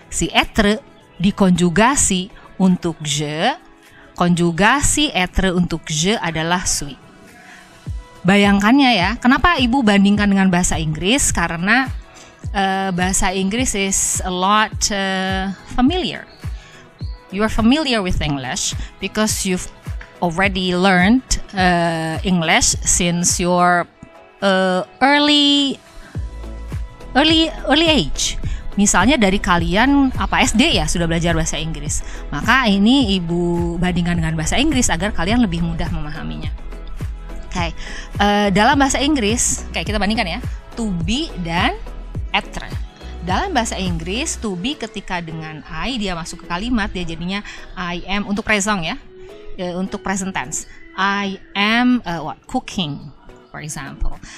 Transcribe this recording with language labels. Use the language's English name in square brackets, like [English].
[Indonesian] Si être dikonjugasi untuk je, konjugasi être untuk je adalah suis. Bayangkannya ya, kenapa ibu bandingkan dengan bahasa Inggris? Karena bahasa Inggris [English] is a lot familiar. you're familiar with English because you've already learned English since your early age. [Indonesian] Misalnya dari kalian SD ya sudah belajar bahasa Inggris, maka ini ibu bandingkan dengan bahasa Inggris agar kalian lebih mudah memahaminya. Oke, dalam bahasa Inggris kayak kita bandingkan ya, to be dan être. Dalam bahasa Inggris, to be ketika dengan I dia masuk ke kalimat, dia jadinya I am untuk present ya, untuk present tense. [English] I am cooking, for example.